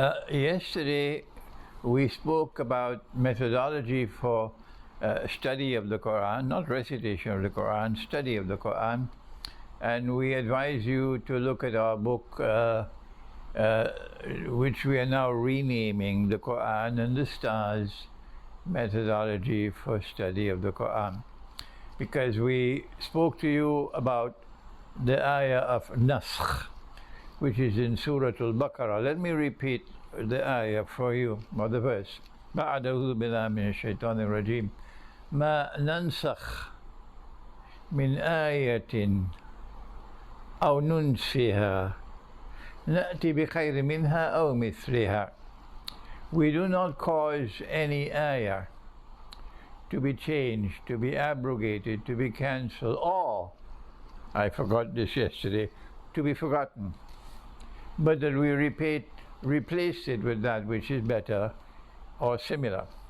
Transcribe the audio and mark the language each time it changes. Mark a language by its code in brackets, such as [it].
[en] Yesterday we spoke about methodology for study of the Quran, not recitation of the Quran, study of the Quran, and we advise you to look at our book which we are now renaming the Quran and the Stars, Methodology for Study of the Quran, because we spoke to you about the ayah of Naskh, which is in Surah Al-Baqarah. Let me repeat the ayah for you, or the verse. [ar] أعوذ بالله من الشيطان الرجيم ما ننسخ من آية أو ننسها نأتي بخير منها أو مثلها. [en] We do not cause any ayah to be changed, to be abrogated, to be cancelled, or, I forgot this yesterday, to be forgotten, but that we replace it with that which is better or similar.